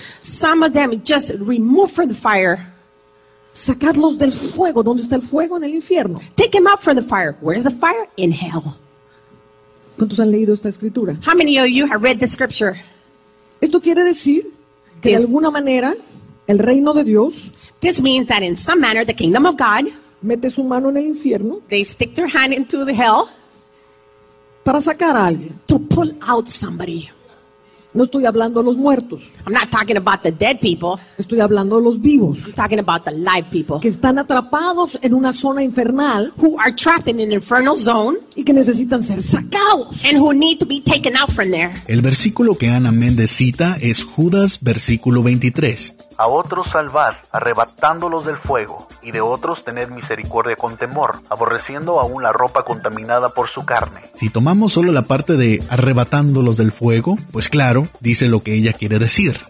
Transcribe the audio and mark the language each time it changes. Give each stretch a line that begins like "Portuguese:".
English: Some of them just remove from the fire.
Spanish: Sacadlos del fuego. ¿Dónde está el fuego? En el infierno.
English: Take them out from the fire. Where's the fire? In hell.
Spanish: ¿Cuántos han leído esta escritura?
English: How many of you have read the scripture?
Spanish: Esto quiere decir que de alguna manera el reino de Dios,
English: this means that in some manner the kingdom of God,
Spanish: mete su mano en el infierno,
English: they stick their hand into the hell,
Spanish: para sacar a alguien,
English: to pull out somebody.
Spanish: No estoy hablando de los muertos.
English: I'm not talking about the dead people.
Spanish: Estoy hablando de los vivos.
English: I'm talking about the live people.
Spanish: Que están atrapados en una zona infernal.
English: Who are trapped in an infernal zone.
Spanish: Y que necesitan ser sacados.
English: And who need to be taken out from there.
Spanish: El versículo que Ana Méndez cita es Judas, versículo 23. A otros salvad, arrebatándolos del fuego, y de otros tened misericordia con temor, aborreciendo aún la ropa contaminada por su carne. Si tomamos solo la parte de arrebatándolos del fuego, pues claro, dice lo que ella quiere decir.